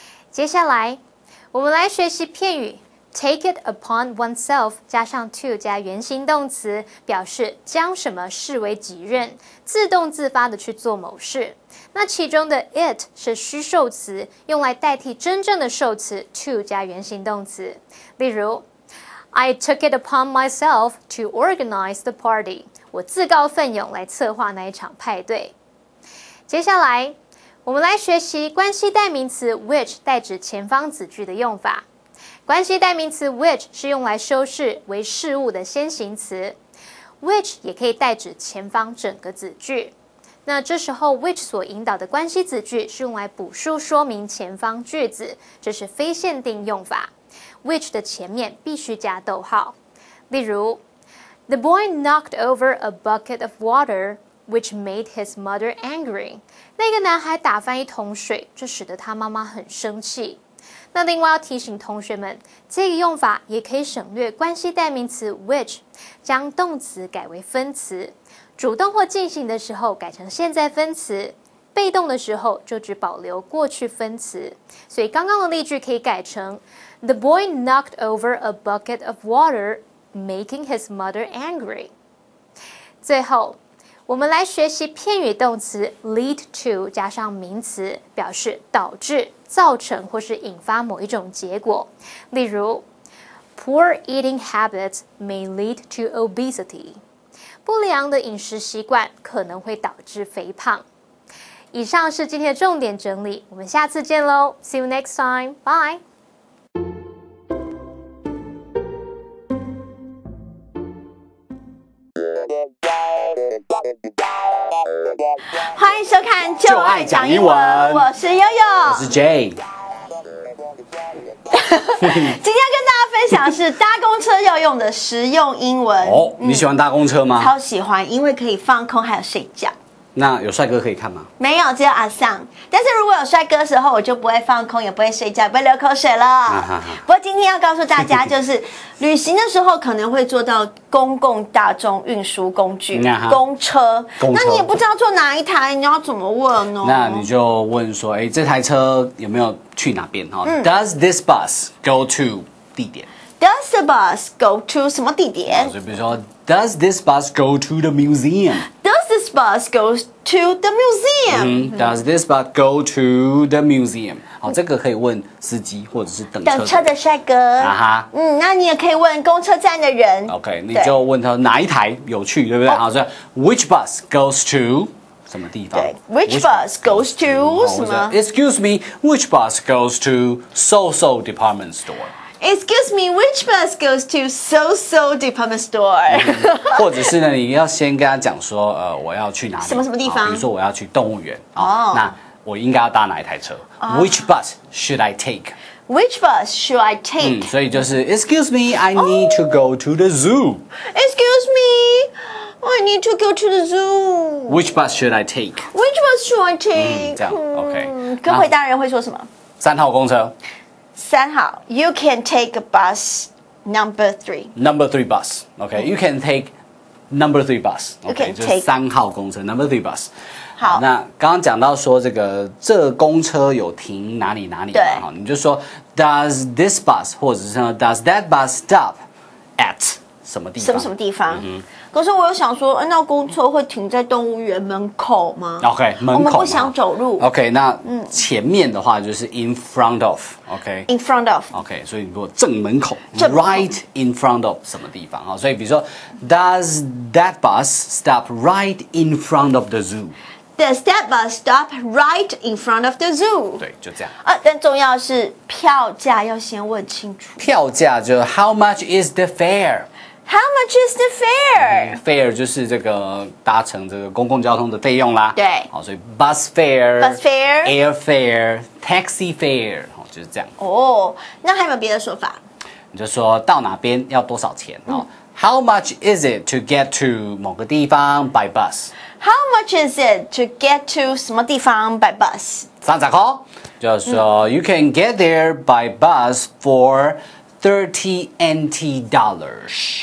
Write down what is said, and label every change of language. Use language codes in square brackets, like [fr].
[zh] 接下来，我们来学习片语 [en] Take it upon oneself [zh] 加上 to 加原形动词，表示将什么视为己任，自动自发的去做某事。那其中的 it 是虚受词，用来代替真正的受词 to 加原形动词。 [en] 例如 I took it upon myself to organize the party， [zh] 我自告奋勇来策划那一场派对。接下来，我们来学习关系代名词 which 代指前方子句的用法。关系代名词 which 是用来修饰为事物的先行词 ，which 也可以代指前方整个子句。那这时候 which 所引导的关系子句是用来补述说明前方句子，这是非限定用法。 which 的前面必须加逗号。 [en] 例如 ，The boy knocked over a bucket of water, which made his mother angry。 [zh] 那个男孩打翻一桶水，这使得他妈妈很生气。那另外要提醒同学们，这个用法也可以省略关系代名词 which， 将动词改为分词，主动或进行的时候改成现在分词，被动的时候就只保留过去分词。所以刚刚的例句可以改成 [en] The boy knocked over a bucket of water, making his mother angry。 [zh] 最后，我们来学习片语动词 lead to 加上名词，表示导致、造成或是引发某一种结果。 [en] 例如 Poor eating habits may lead to obesity。 [zh] 不良的饮食习惯可能会导致肥胖。以上是今天的重点整理，我们下次见喽 ！ [en] See you next time. Bye. [zh] 欢迎收看《就爱讲英文》，我是悠悠，我是 Jay。今天要跟大家分享的是搭公车要用的实用英文。哦，你喜欢搭公车吗？超喜欢，因为可以放空，还有睡觉。那有帅哥可以看吗？没有，只有阿桑。但是如果有帅哥的时候，我就不会放空，也不会睡觉，也不会流口水了。不过今天要告诉大家，就是旅行的时候可能会坐到公共大众运输工具，公车。那你也不知道坐哪一台，你要怎么问呢？那你就问说，哎，这台车有没有去哪边？ [en] 哈，Does this bus go to 地点？Does the bus go to [zh] 什么地点？所以比如说 [en] ，Does this bus go to the museum？Does this bus go to the museum？ Does this bus go to the museum？ [zh] 好，这个可以问司机或者是等车的帅哥。那你也可以问公车站的人。 OK， 你就问他哪一台有趣，对不对？好，所以 [en] Which bus goes to [zh] 什么地方？ [en] 对 ，Which bus goes to 什么？Excuse me, which bus goes to so department store？Excuse me, which bus goes to so department store？ [zh] 或者是呢，你要先跟他讲说，我要去哪里？什么地方？比如说我要去动物园。那我应该要搭哪一台车？ [en] Which bus should I take？Which bus should I take？ [zh] 所以就是 [en] Excuse me, I need to go to the zoo. Excuse me, I need to go to the zoo. Which bus should I take? Which bus should I take？ [zh] 这样 OK。跟回答人会说什么？3号公车。 [en] 3号 ，You can take bus number 3. Number 3 bus. OK, you can take number 3 bus. OK， [zh] 就是3号公车 [en] number 3 bus。 [zh] 好，那刚刚讲到说这公车有停哪里嘛？ [en] 哈， [zh] 你就说 [en] Does this bus [zh] 或者是说 [en] Does that bus stop at [zh] 什么地方？什么地方？可是我有想说，那公车会停在动物园门口吗？OK， 门口。我们不想走路。 OK， 那前面的话就是 [en] in front of。 [zh] OK。 [en] in front of。 OK， [zh] 所以如果正门口 [en] ，right in front of [zh] 什么地方啊？所以比如说 [en] ，Does that bus stop right in front of the zoo？Does that bus stop right in front of the zoo？ [zh] 对，就这样。但重要是票价要先问清楚。票价就 [en] How much is the fare？How much is the [zh] fare？Fare 就是这个搭乘这个公共交通的费用啦。对，好，所以 [en] bus fare、air fare、taxi fare， [zh] 就是这样。哦，那还有没有别的说法？你就说到哪边要多少钱哦？ [en] How much is it to get to [zh] 某个地方 [en] by bus？How much is it to get to [zh] 什么地方 [en] by bus？ [zh] 30块，就是说 [en] you can get there by bus for $30 NT dollars.